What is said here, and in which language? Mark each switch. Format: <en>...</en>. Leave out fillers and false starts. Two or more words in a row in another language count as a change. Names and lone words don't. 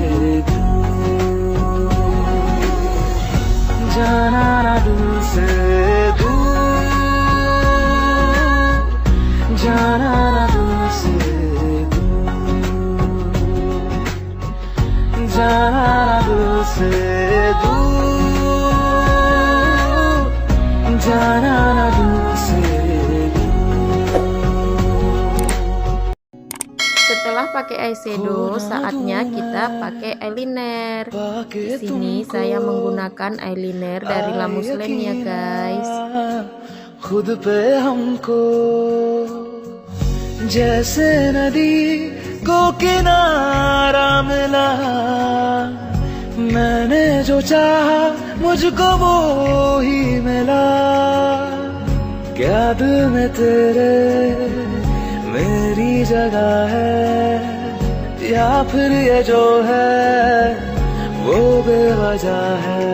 <hi>दूर, जाना ना दिल से दूर, जाना ना दिल से दूर, जाना ना दिल से दूर, जाना ना दिल से दूर.</hi> <id>Setelah pakai eyeshadow, saatnya kita pakai eyeliner. Di sini saya menggunakan eyeliner dari Lamus Lane ya guys.</id> <hi>खुद पे हमको जैसे नदी को किनारा मिला, मैंने जो चाहा मुझको वो ही मिला. क्या दिल में तेरे मेरी जगह है, या फिर ये जो है वो बेवजह है.</hi>